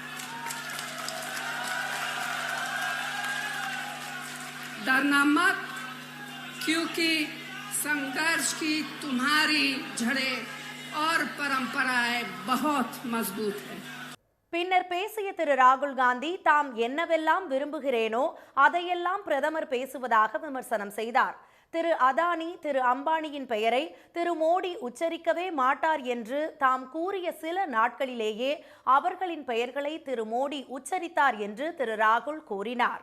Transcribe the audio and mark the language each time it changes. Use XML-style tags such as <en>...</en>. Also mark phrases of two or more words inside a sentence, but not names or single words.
<hi>डरना मत, क्योंकि संघर्ष की तुम्हारी जड़ें और परंपराएं बहुत मजबूत है.</hi> <ta>பின்னர் பேசிய திரு ராகுல் காந்தி, தாம் என்னவெல்லாம் விரும்புகிறேனோ அதையெல்லாம் பிரதமர் பேசுவதாக விமர்சனம் செய்தார். திரு அதானி, திரு அம்பானியின் பெயரை திரு மோடி உச்சரிக்கவே மாட்டார் என்று தாம் கூறிய சில நாட்களிலேயே அவர்களின் பெயர்களை திரு மோடி உச்சரித்தார் என்று திரு ராகுல் கூறினார்.</ta>